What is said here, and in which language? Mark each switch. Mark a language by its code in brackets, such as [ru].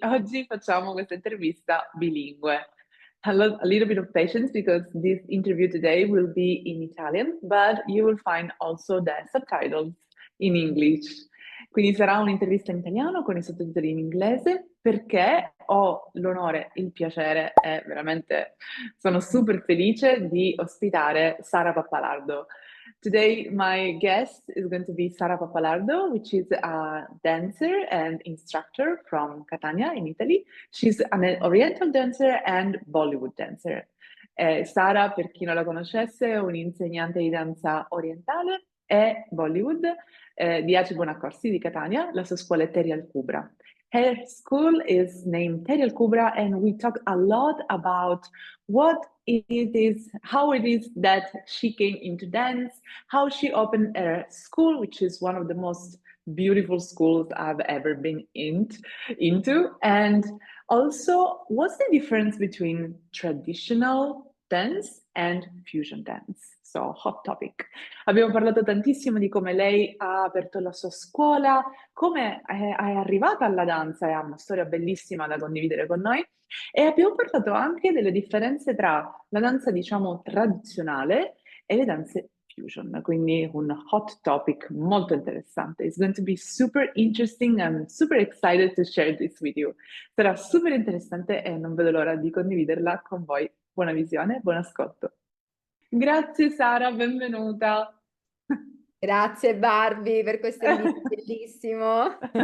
[it] Oggi facciamo questa intervista bilingue. [en] Hello, a little bit of patience because this interview today will be in Italian, but you will find also the subtitles in English. [it] Quindi sarà un'intervista in italiano con i sottotitoli in inglese perché ho l'onore, il piacere e veramente sono super felice di ospitare Sara Pappalardo. [en] Today, my guest is going to be Sara Pappalardo, which is a dancer and instructor from Catania in Italy. She's an Oriental dancer and Bollywood dancer. [it] Sara, per chi non la conoscesse, è un'insegnante di danza orientale e Bollywood di Aci Bonaccorsi di Catania. La sua scuola è Terial Kubra. [en] Her school is named Terial Kubra, and we talk a lot about what it is, how it is that she came into dance, how she opened a school, which is one of the most beautiful schools I've ever been into, and also what's the difference between traditional dance and fusion dance. So, hot topic. [it] Abbiamo parlato tantissimo di come lei ha aperto la sua scuola, come è arrivata alla danza e ha una storia bellissima da condividere con noi. E abbiamo parlato anche delle differenze tra la danza, diciamo, tradizionale e le danze fusion, quindi un hot topic molto interessante. [en] It's going to be super interesting. I'm super excited to share this with you. [it] Sarà super interessante e non vedo l'ora di condividerla con voi. Buona visione, buon ascolto. Grazie Sara, benvenuta. Grazie Barbie per questo invito bellissimo.